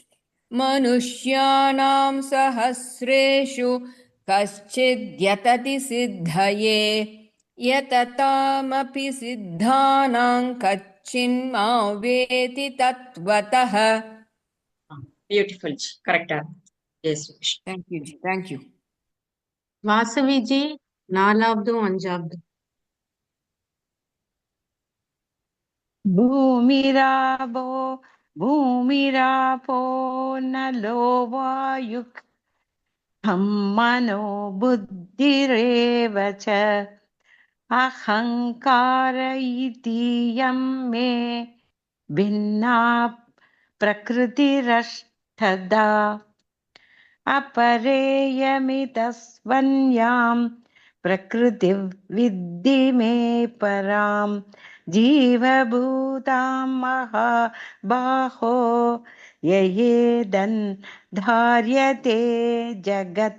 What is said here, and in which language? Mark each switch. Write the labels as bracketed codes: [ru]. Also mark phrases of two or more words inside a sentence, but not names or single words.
[sa] मनुष्याणां सहस्रेषु कश्चिद्यतति सिद्धये यततामपि सिद्धानां कश्चिन्मां वेत्ति तत्त्वतः. [ta] பியூட்டிஃபுல். கரெக்டா. ஜெய் ஸ்ரீ கிருஷ்ணன். [en] Thank you ji. Thank you. [ta] Vasavi ji, 4வது 5வது. [sa] भूमिरापो नलो वायुः मनो बुद्धिरेव च अहङ्कार इतीयं मे भिन्ना प्रकृतिरष्टधा अपरेयमितस्वन्यां प्रकृतिर्विद्धि मे परां जीवभूतां महाबाहो ययेदन् धार्यते जगत्.